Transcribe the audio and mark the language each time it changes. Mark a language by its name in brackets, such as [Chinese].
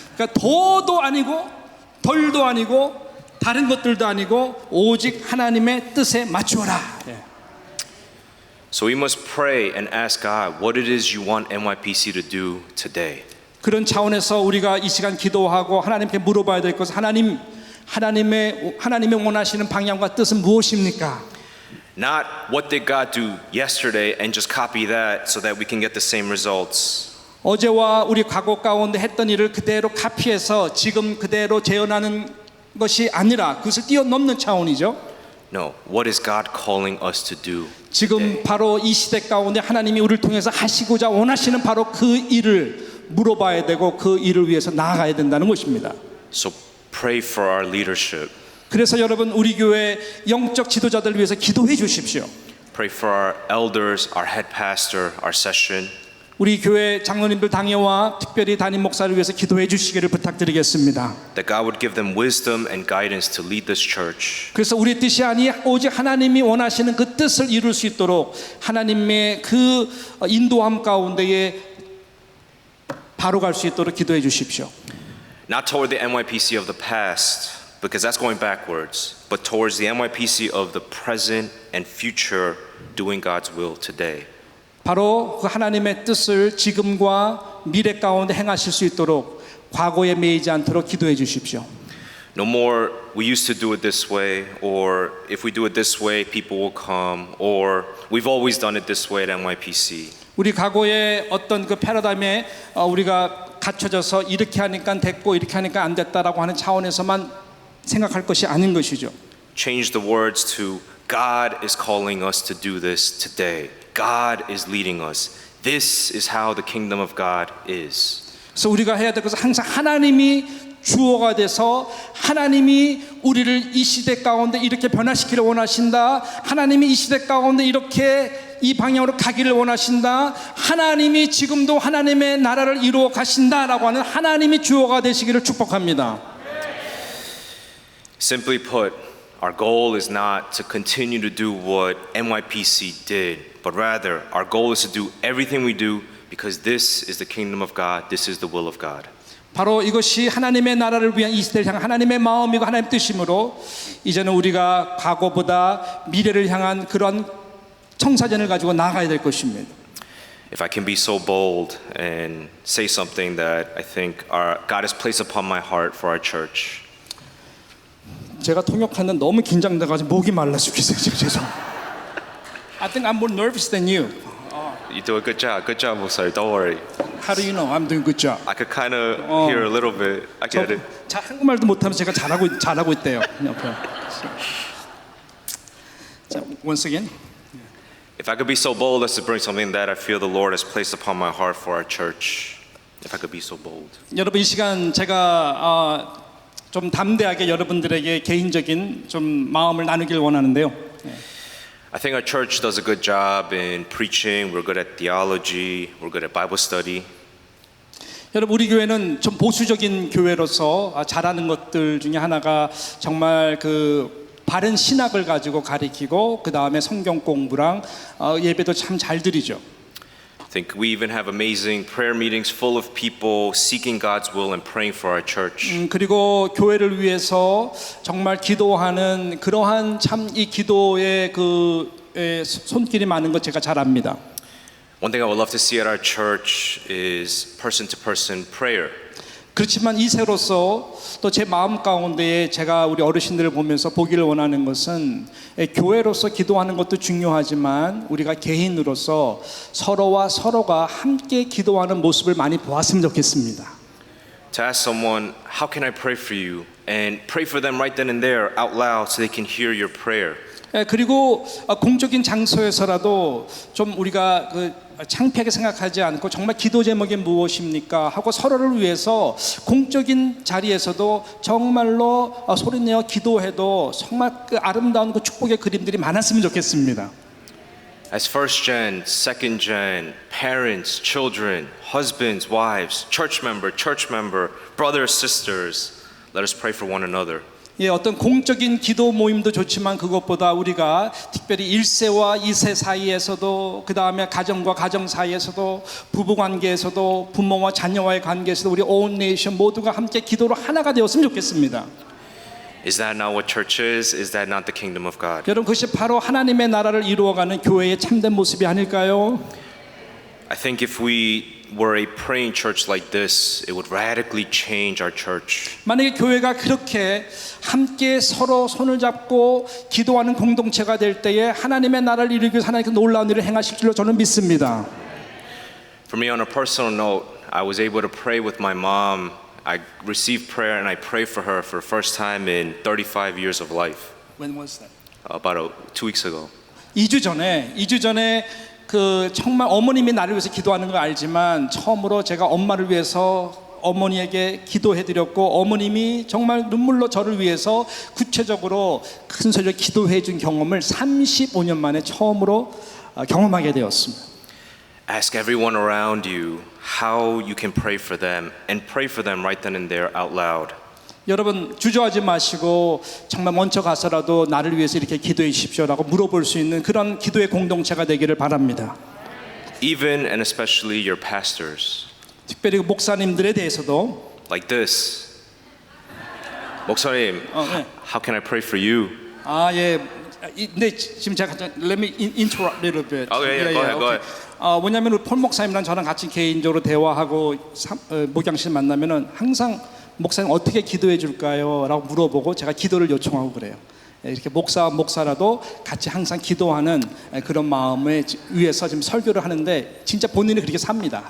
[Korean] 그러니까 더도 아니고 덜도 아니고 다른 것들도 아니고 오직 하나님의 뜻에 맞추어라. [English] So we must pray and ask God what it is you want NYPC to do today. [Korean] 그런 차원에서 우리가 이 시간 기도하고 하나님께 물어봐야 될 것은 하나님의 원하시는 방향과 뜻은 무엇입니까? [English] Not what did God do yesterday and just copy that so that we can get the same results. [Korean] 어제와 우리 과거 가운데 했던 일을 그대로 카피해서 지금 그대로 재현하는 것이 아니라 그것을 뛰어넘는 차원이죠. [English] No, what is God calling us to do? [Korean] 지금 바로 이 시대 가운데 하나님이 우리를 통해서 하시고자 원하시는 바로 그 일을 물어봐야 되고 그 일을 위해서 나아가야 된다는 것입니다. [English] So pray for our leadership. [Korean] 그래서 여러분 우리 교회 영적 지도자들 위해서 기도해 주십시오. [English] Pray for our elders, our head pastor, our session. [Korean] 우리 교회 장로님들 당회와 특별히 담임 목사를 위해서 기도해 주시기를 부탁드리겠습니다. [English] That God would give them wisdom and guidance to lead this church. [Korean] 그래서 우리의 뜻이 아니 오직 하나님이 원하시는 그 뜻을 이룰 수 있도록 하나님의 그 인도함 가운데에 바로 갈 수 있도록 기도해 주십시오. [English] Not toward the NYPC of the past, because that's going backwards, but towards the NYPC of the present and future, doing God's will today. [Korean] 바로 그 하나님의 뜻을 지금과 미래 가운데 행하실 수 있도록 과거에 매이지 않도록 기도해 주십시오. [English] No more, we used to do it this way, or if we do it this way, people will come, or we've always done it this way at NYPC. [Korean] 우리 과거의 어떤 그 패러다임에 우리가 갇혀져서 이렇게 하니까 됐고 이렇게 하니까 안 됐다라고 하는 차원에서만 생각할 것이 아닌 것이죠. [English] Change the words to God is calling us to do this today. God is leading us. This is how the kingdom of God is. [Korean] 그래서 우리가 해야 될 것은 항상 하나님이 주어가 돼서 하나님이 우리를 이 시대 가운데 이렇게 변화시키려 원하신다. 하나님이 이 시대 가운데 이렇게 이 방향으로 가기를 원하신다. 하나님이 지금도 하나님의 나라를 이루어 가신다라고 하는 하나님이 주어가 되시기를 축복합니다. [English] Simply put, Our goal is not to continue to do what NYPC did, but rather our goal is to do everything we do because this is the kingdom of God, this is the will of God. [Korean] 바로 이것이 하나님의 나라를 위한 이 시대를 향한 하나님의 마음이고 하나님의 뜻이므로 이제는 우리가 과거보다 미래를 향한 그런 청사진을 가지고 나아가야 될 것입니다. [English] If I can be so bold and say something that I think God has placed upon my heart for our church. [Korean] 제가 통역하는 너무 긴장돼가지고 목이 말라 죽겠어요. 지금 죄송합니다. [English] I think I'm more nervous than you. You do a good job, 목사님. Don't worry. How do you know I'm doing good job? I could kind of hear a little bit. I get it. [Korean] 자, 한국말도 못하면서 제가 잘하고 있대요. 옆에. [English] 자, once again. If I could be so bold as to bring something that I feel the Lord has placed upon my heart for our church. If I could be so bold. [Korean] 여러분 이 시간 제가 좀 담대하게 여러분들에게 개인적인 좀 마음을 나누길 원하는데요. [English] I think our church does a good job in preaching. We're good at theology. We're good at Bible study. [Korean] 여러분 우리 교회는 좀 보수적인 교회로서 잘하는 것들 중에 하나가 정말 그 바른 신학을 가지고 가리키고 그 다음에 성경 공부랑 예배도 참 잘 드리죠. [English] I think we even have amazing prayer meetings full of people seeking God's will and praying for our church. [Korean] 그리고 교회를 위해서 정말 기도하는 그러한 참 이 기도의 그 손길이 많은 것 제가 잘 압니다. [English] One thing I would love to see at our church is person-to-person prayer. [Korean] 그렇지만 이세로서 또 제 마음 가운데에 제가 우리 어르신들을 보면서 보기를 원하는 것은 교회로서 기도하는 것도 중요하지만 우리가 개인으로서 서로와 서로가 함께 기도하는 모습을 많이 보았으면 좋겠습니다. [English] To ask someone, how can I pray for you? And pray for them right then and there out loud so they can hear your prayer. [Korean] 그리고 공적인 장소에서라도 좀 우리가 창피하게 생각하지 않고 정말 기도 제목이 무엇입니까 하고 서로를 위해서 공적인 자리에서도 정말로 소리내어 기도해도 정말 그 아름다운 그 축복의 그림들이 많았으면 좋겠습니다. [English] As first gen, second gen, parents, children, husbands, wives, church member, brothers, sisters, let us pray for one another. [Korean] 어떤 공적인 기도 모임도 좋지만 그것보다 우리가 특별히 1세와 2세 사이에서도 그 다음에 가정과 가정 사이에서도 부부 관계에서도 부모와 자녀와의 관계에서도 우리 온 네이션 모두가 함께 기도로 하나가 되었으면 좋겠습니다. [English] Is that not what church is? Is that not the kingdom of God? [Korean] 여러분 그것이 바로 하나님의 나라를 이루어가는 교회의 참된 모습이 아닐까요? [English] I think if we were a praying church like this, it would radically change our church. [Korean] 만약에 교회가 그렇게 함께 서로 손을 잡고 기도하는 공동체가 될 때에 하나님의 나라를 이루기 위해서 하나님께서 놀라운 일을 행하실 줄로 저는 믿습니다. [English] For me, on a personal note, I was able to pray with my mom. I received prayer and I prayed for her for the first time in 35 years of life. When was that? About 2 weeks ago. [Korean] 2주 전에 그 정말 어머님이 나를 위해서 기도하는 거 알지만 처음으로 제가 엄마를 위해서 어머니에게 기도해드렸고 어머님이 정말 눈물로 저를 위해서 구체적으로 큰 소리로 기도해 준 경험을 35년 만에 처음으로 경험하게 되었습니다. [English] Ask everyone around you how you can pray for them and pray for them right then and there out loud. [Korean] 여러분 주저하지 마시고 정말 먼저 가서라도 나를 위해서 이렇게 기도해 주십시오라고 물어볼 수 있는 그런 기도의 공동체가 되기를 바랍니다. [English] Even and especially your pastors. [Korean] 특별히 목사님들에 대해서도 [English] Like this. 목사님, [Korean] 네. [English] how can I pray for you? [Korean] 예. 근데 지금 제가 [English] let me interrupt a little bit. Okay, go ahead. [Korean] 뭐냐면 우리 폴 목사님이랑 저랑 같이 개인적으로 대화하고 목양실 만나면은 항상 목사님 어떻게 기도해 줄까요? 라고 물어보고 제가 기도를 요청하고 그래요. 이렇게 목사라도 같이 항상 기도하는 그런 마음에 위해서 지금 설교를 하는데 진짜 본인이 그렇게 삽니다.